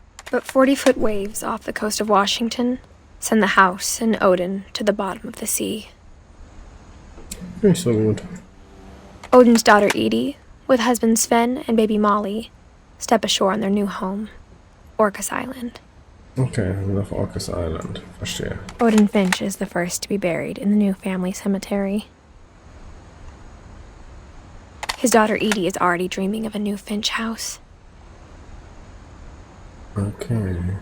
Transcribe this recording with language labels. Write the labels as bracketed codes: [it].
[en] But 40-foot waves off the coast of Washington send the house and Odin to the bottom of the sea. [de] Nicht so gut. [en] Odin's daughter Edie, with husband Sven and baby Molly, step ashore on their new home, Orcas Island. [de] Okay, wir sind auf Orcas Island. Verstehe. [en] Odin Finch is the first to be buried in the new family cemetery. His daughter Edie is already dreaming of a new Finch house. [de] Okay.